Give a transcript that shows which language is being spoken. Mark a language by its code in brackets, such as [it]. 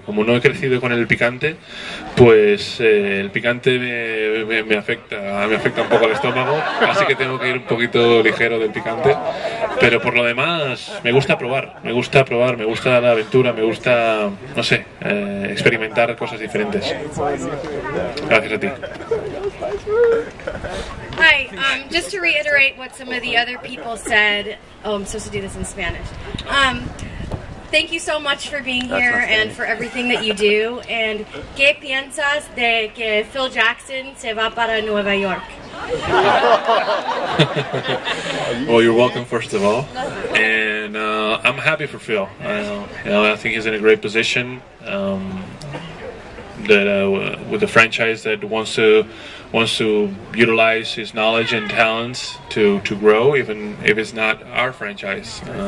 [es] Como no he crecido con el picante, pues el picante me afecta un poco el estómago, así que tengo que ir un poquito ligero del picante. Pero por lo demás, me gusta probar, me gusta la aventura, me gusta, no sé, experimentar cosas diferentes. Gracias a ti. [en] Hi, just to reiterate what some of the other people said, I'm supposed to do this in Spanish. Thank you so much for being here and for everything that you do. [es] And ¿qué piensas de que Phil Jackson se va para Nueva York? [en] Well, you're welcome, first of all, and I'm happy for Phil. I think he's in a great position. With a franchise that wants to utilize his knowledge and talents to grow, even if it's not our franchise.